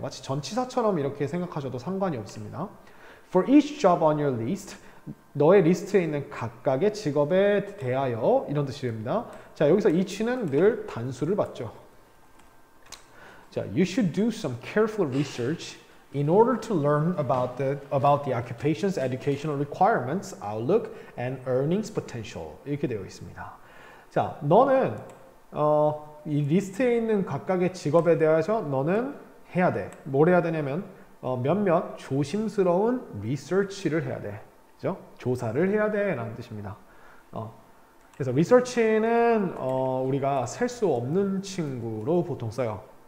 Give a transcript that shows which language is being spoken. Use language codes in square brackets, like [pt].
[ko] 마치 전치사처럼 이렇게 생각하셔도 상관이 없습니다. [en] For each job on your list, [ko] 너의 리스트에 있는 각각의 직업에 대하여 이런 뜻이 됩니다. 자, 여기서 each는 늘 단수를 받죠. [en] 자, you should do some careful research in order to learn about the occupation's educational requirements, outlook, and earnings potential. [ko] 이렇게 되어 있습니다. 자, 너는 이 리스트에 있는 각각의 직업에 대해서 너는 해야 돼. 뭘 해야 되냐면 몇몇 조심스러운 리서치를 해야 돼. 그죠? 조사를 해야 돼 라는 뜻입니다. 그래서 리서치는 우리가 셀 수 없는 친구로 보통 써요.